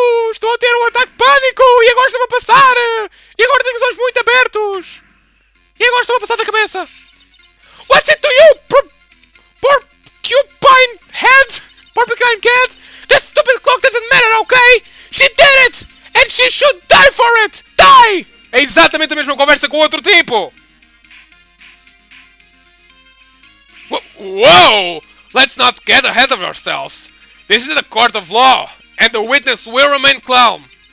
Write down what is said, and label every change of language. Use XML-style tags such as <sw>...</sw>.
<pt>Estou a ter um ataque de pânico e agora estou a passar! E agora tenho os olhos muito abertos! E agora estou a passar da cabeça!</pt> <en>What's it to you, porcupine head? Porcupine cat? That stupid clock doesn't matter, okay? She did it! And she should die for it! Die!</en> <pt>É exatamente a mesma conversa com outro tipo!</pt> <en>Whoa! Let's not get ahead of ourselves! This is a court of law, and the witness will remain calm.</en>